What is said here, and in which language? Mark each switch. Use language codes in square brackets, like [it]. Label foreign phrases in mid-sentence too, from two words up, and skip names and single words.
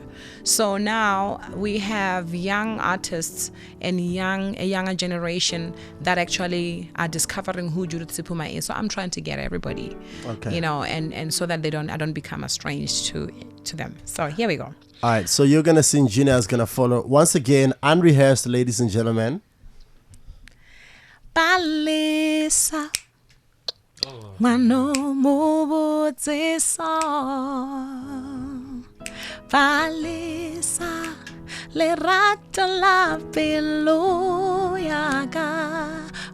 [en] So now we have young artists and a younger generation that actually are discovering who Judith Sephuma is. So I'm trying to get everybody, Okay. and so that I don't become estranged to them. So here we go. All right, so you're going to sing, Gina is going to follow. Once again, unrehearsed, ladies and gentlemen. [nso] Palesa Mano mubutisa Palesa Le rato la pelo yaga